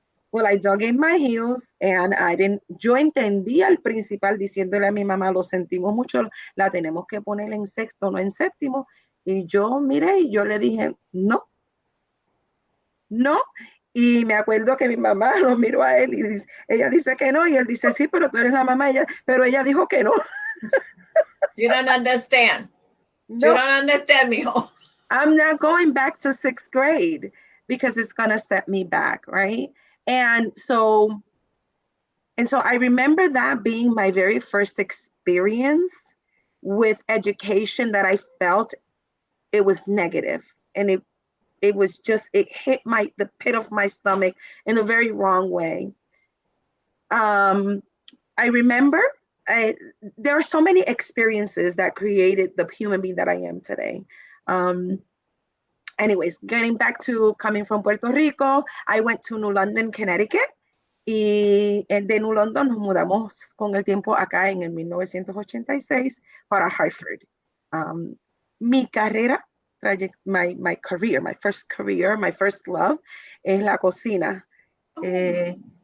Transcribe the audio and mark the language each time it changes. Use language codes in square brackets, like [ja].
[en] Well, I dug in my heels and [es] yo entendía al principal diciéndole a mi mamá, lo sentimos mucho, la tenemos que poner en sexto, no en séptimo. Y yo miré y yo le dije, no, no. Y me acuerdo que mi mamá lo miró a él y ella dice que no, y él dice, sí, pero tú eres la mamá, pero ella dijo que no. [en] You don't understand. You [es] No, [en] don't understand, mijo. I'm not going back to sixth grade because it's going to set me back, right? And so I remember that being my very first experience with education that I felt it was negative, and it was just, it hit the pit of my stomach in a very wrong way. Um, I remember there are so many experiences that created the human being that I am today. Um, Anyways, getting back to coming from Puerto Rico, I went to New London, Connecticut. [es] Y de New London nos mudamos con el tiempo acá en el 1986 para Hartford. Mi carrera, [en] my career, my first love [es] es la cocina. Oh, [en] I